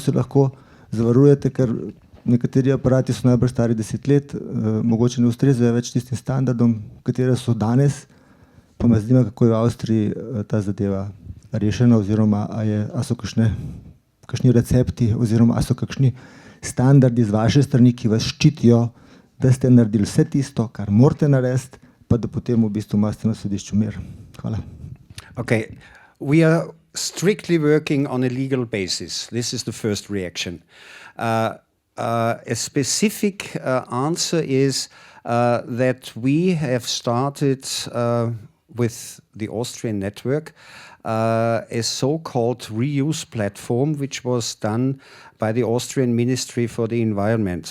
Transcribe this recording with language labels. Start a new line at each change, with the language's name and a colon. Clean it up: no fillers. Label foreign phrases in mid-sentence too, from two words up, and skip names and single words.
Slovenian: se lahko zavarujete, ker nekateri aparati so najbrž stari 10 let, mogoče ne ustrezajo več tistim standardom, katere so danes, pa me zanima, kako je v Avstriji ta zadeva rešena, oziroma a so kakšni recepti, oziroma a so kakšni standardi z vaše strani, ki vas ščitijo, da ste naredili vse tisto, kar morate narediti, pa da potem v bistvu imate na sodišču mir. Hvala.
English: Okay. We are strictly working on a legal basis. This is the first reaction. A specific answer is that we have started with the Austrian network a so-called reuse platform, which was done by the Austrian Ministry for the Environment.